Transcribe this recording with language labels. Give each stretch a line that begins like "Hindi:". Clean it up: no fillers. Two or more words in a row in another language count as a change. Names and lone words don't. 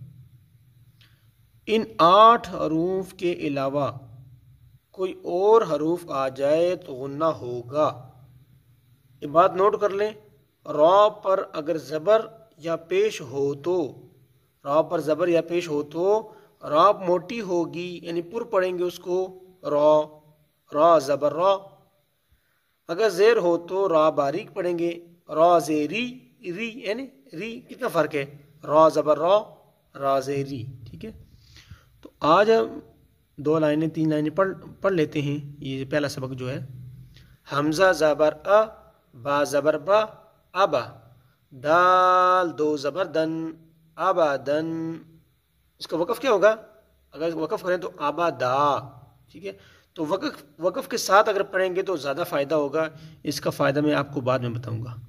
Urdu: ان 8 حروف کے علاوہ کوئی اور حروف آ جائے تو غنہ ہوگا۔ یہ بات نوٹ کر لیں۔ را پر اگر زبر یا پیش ہو تو، را پر زبر یا پیش ہو تو را موٹی ہوگی، یعنی پر پڑھیں گے اس کو، را، را زبر را۔ اگر زیر ہو تو را باریک پڑھیں گے، را زیری، ری، یعنی ری کتنا فرق ہے، را زبر را، را زیری، ٹھیک ہے۔ تو آج ہم 2 لائنیں 3 لائنیں پڑھ لیتے ہیں۔ یہ پہلا سبق جو ہے، حمزہ زبر ا، با زبر با، ابا، دال دو زبر دن، ابادن۔ اس کا وقف کیا ہوگا؟ اگر وقف کریں تو آبادا، ٹھیک ہے۔ تو وقف کے ساتھ اگر پڑھیں گے تو زیادہ فائدہ ہوگا، اس کا فائدہ میں آپ کو بعد میں بتاؤں گا۔